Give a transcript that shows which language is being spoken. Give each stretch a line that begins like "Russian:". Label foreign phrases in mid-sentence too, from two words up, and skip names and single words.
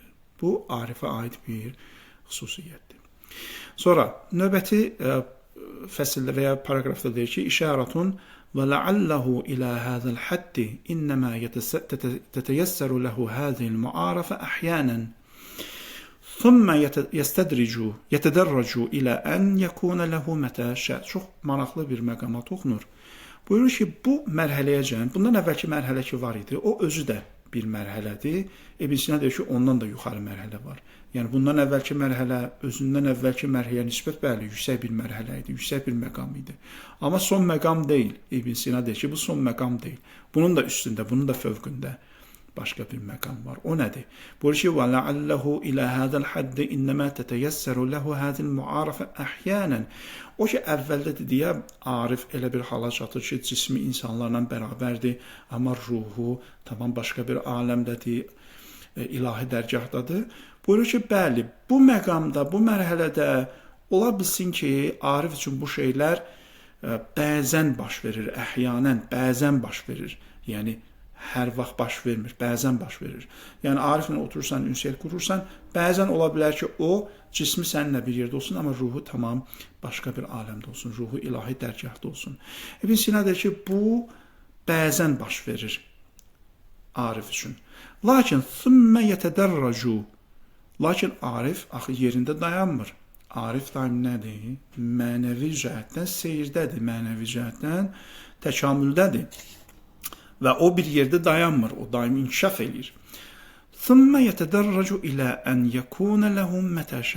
Azerbaijani: Bu, Arifə aid bir xüsusiyyətdir. Sonra, növbəti fəsildə və ya paragrafda deyir ki,
Arabic: إشارة و لعله إلى هذا الحد إنما تتيسر له هذه المعارفة أحيانا ثم يتدرج إلى أن يكون له متى شاء.
Azerbaijani: Çox maraqlı bir məqama toxunur. Buyurur ki, bu mərhələyəcən, bundan əvvəlki mərhələ ki var idi, o özü də bir mərhələdir. İbn Sina deyir ki, ondan da yuxarı mərhələ var. Yəni bundan əvvəlki mərhələ, özündən əvvəlki mərhələyə nisbət bəli, yüksək bir mərhələ idi, yüksək bir məqam idi. Amma son məqam deyil. İbn Sina deyir ki, bu son məqam deyil. Bunun da üstündə, bunun da fövqündə başqa bir məqam var. O nədir? Buyurur ki,
Arabic: وَلَعَلَّهُ إِلَى هَذَا الْحَدِّ إِنَّمَا تَتَيَسَّرُ لَهُ هَذِي الْمُعَارَفَ أَحْيَانًا.
Azerbaijani: O ki, əvvəldə deyə Arif elə bir hala çatır ki, cismi insanlarla bərabərdir, amma ruhu tamam başqa bir aləmdədir, ilahi dərgahdadır. Buyurur ki, bəli, bu məqamda, bu mərhələdə ola bilsin ki, Arif üçün bu şeylər bəzən baş verir, əhyanən, bəzən baş verir. Yəni, hər vaxt baş vermir, bəzən baş verir. Yəni, Ariflə oturursan, ünsiyyət qurursan, bəzən ola bilər ki, o cismi səninlə bir yerdə olsun, amma ruhu tamam başqa bir aləmdə olsun, ruhu ilahi dərgahda olsun. İbn Sina deyir ki, bu bəzən baş verir Arif üçün. Lakin,
Arabic: ثُمَّ يَتَدَرَّجُ.
Azerbaijani: Lakin Arif axı yerində dayanmır. Arif daim nədir? Mənəvi cəhətdən seyrdədir, mənəvi cəhətdən təkamüldədir. Və o bir yerdə dayanmır, o daim inkişaf edir.
Arabic: ثم يتدرج إلى أن يكون لهم متى شاء.